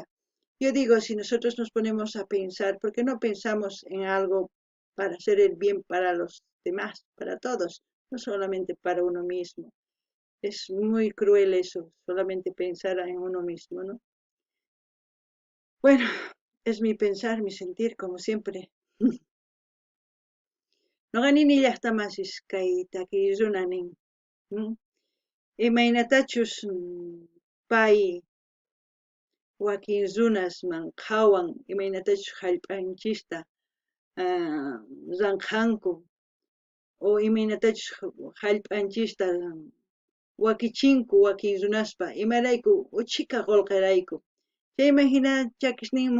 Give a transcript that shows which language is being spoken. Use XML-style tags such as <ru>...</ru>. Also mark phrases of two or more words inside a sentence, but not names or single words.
<es>Yo digo, si nosotros nos ponemos a pensar, ¿por qué no pensamos en algo para hacer el bien para los demás, para todos, no solamente para uno mismo? Es muy cruel eso, solamente pensar en uno mismo, ¿no? Bueno, es mi pensar, mi sentir, como siempre.</es> <qu>No ganini llaqtamasis kay takirunanin. Imaynatachus pay wakin runasman qhawan imaynatachus hallp'anchista ranqanku o imaynatachus hallp'anchista wakichinku wakin runaspa imarayku uchika qolqarayku chayman hina chakishninmu</qu>